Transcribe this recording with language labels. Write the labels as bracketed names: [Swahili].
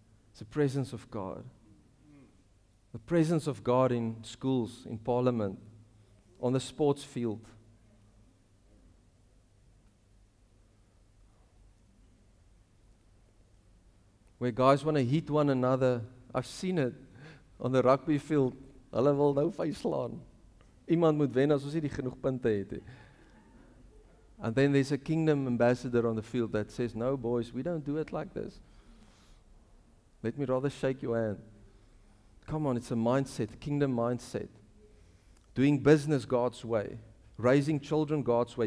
[English] It's the presence of God. The presence of God in schools, in parliament, on the sports field. where guys want to hit one another. I've seen it on the rugby field. [Afrikaans] Hulle wil nou vyf slaan. Iemand moet wen as ons nie genoeg punte het nie. [English] And then there's a kingdom ambassador on the field that says, no boys, we don't do it like this. Let me rather shake your hand. Come on, it's a mindset, kingdom mindset. Doing business God's way. Raising children God's way.